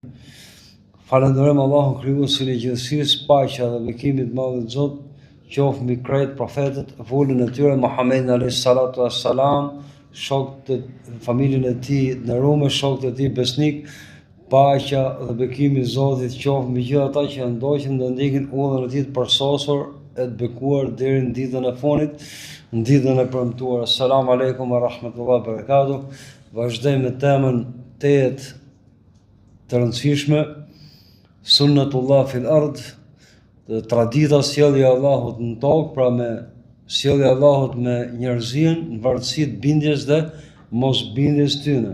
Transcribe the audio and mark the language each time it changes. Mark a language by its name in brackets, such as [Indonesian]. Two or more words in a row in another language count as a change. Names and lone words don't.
[Albanian] Falenderojmë Allahun krijuesin e gjithësisë, paqja dhe bekimi i madh i Zotit qoftë mbi krejt profetët, vullën e tyre Muhammedin [Arabic] عليه الصلاة والسلام, [Albanian] shokët e familjen e tij nderuar, shokët e tij besnik, paqja dhe bekimi i Zotit qoftë mbi gjithë ata që ndoqën dhe ndjekin udhën e tij të përsosur e të bekuar deri në ditën e fundit, në ditën e premtuar. [Arabic] السلام عليكم ورحمة الله وبركاته. [Albanian] Vazhdojmë me temën 8 të rëndësishme, [Arabic] سنة الله في الأرض, [Albanian] tradita sjellja e Allahut në tokë, pra me sjellja e Allahut me njerëzin në varësi të bindjes dhe mos bindjes tyne.